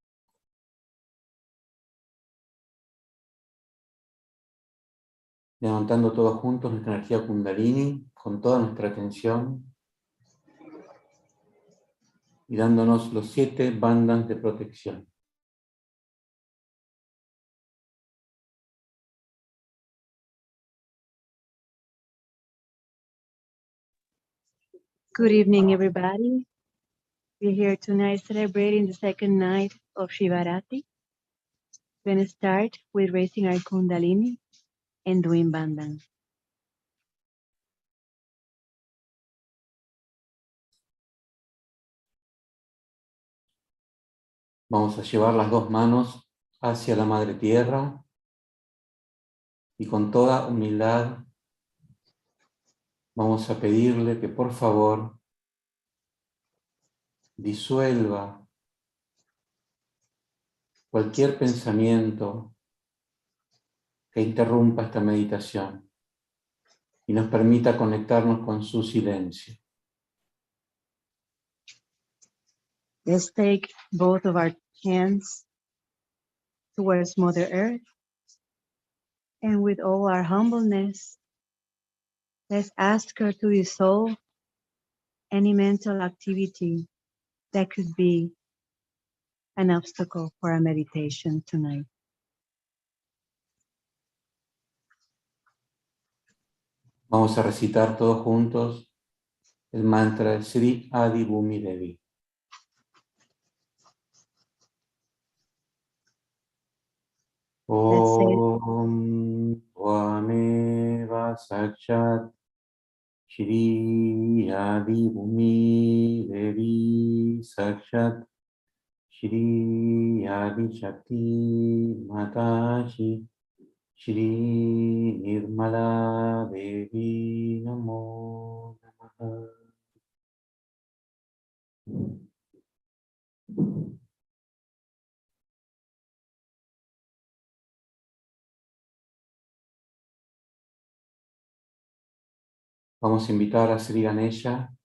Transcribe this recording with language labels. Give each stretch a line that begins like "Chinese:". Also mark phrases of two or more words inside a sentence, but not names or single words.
Spanish: Levantando todos juntos nuestra energía Kundalini, con toda nuestra atención, y dándonos los 7 bandhas de protección.
English: Good evening, everybody. We're here tonight celebrating the second night of Shivaratri. We're going to start with raising our Kundalini and doing bandhan.
Spanish: Vamos a llevar las 2 manos hacia la Madre Tierra y con toda humildad vamos a pedirle que por favor disuelva cualquier pensamiento que interrumpa esta meditación y nos permita conectarnos con su silencio.
English: Let's take both of our hands towards Mother Earth, and with all our humbleness, let's ask her to dissolve any mental activity that could be an obstacle for our meditation tonight.
Spanish: Vamos a recitar todos juntos el mantra Sri Adi Bhumi Devi.
Sanskrit: ॐ त्वमेव साक्षात् श्री आदि भूमि देवी साक्षात् श्री आदि शक्ति माताजी श्री निर्मला देवी नमो नमः.
Spanish: Vamos a invitar a Sri Ganesha